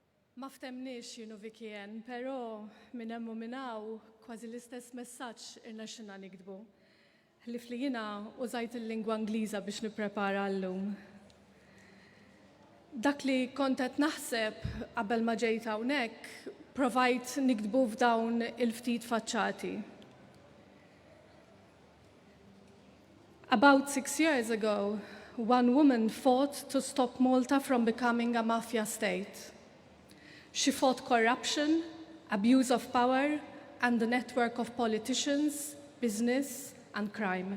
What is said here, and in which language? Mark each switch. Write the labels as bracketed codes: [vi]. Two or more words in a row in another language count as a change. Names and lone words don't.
[mt] Ma ftemniex jienu Vikien, pero minn hemm u minn hawn kważi l-istess messaġġ irnexxinna nikdbu. Ħlif li jiena użajt il-lingwa Ingliża biex nipprepara llum. Dak li kont qed naħseb qabel ma ġejt hawnhekk, provajt nikdbu f'dawn il-ftit faċċati. [en] About 6 years ago, one woman fought to stop Malta from becoming a mafia state. She fought corruption, abuse of power, and the network of politicians, business, and crime.